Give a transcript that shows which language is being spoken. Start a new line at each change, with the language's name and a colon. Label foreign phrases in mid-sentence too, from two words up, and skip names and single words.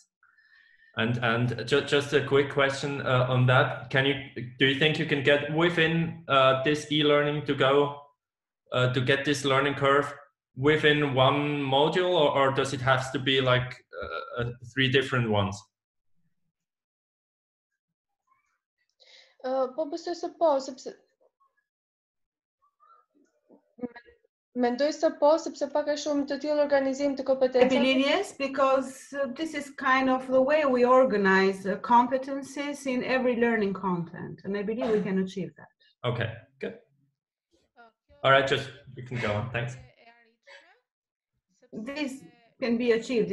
English: And just a quick question on that. Do you think you can get within this e-learning to go to get this learning curve within one module, or does it have to be like 3 different ones?
Albanian: Po besoj se po, sepse mendoj se po, sepse pak a shumë të tillë organizim të kompetencave.
English: I believe yes, because this is kind of the way we organize competencies in every learning content, and I believe we can achieve that. Okay, good. All right, just you can go on. Thanks. This can be achieved.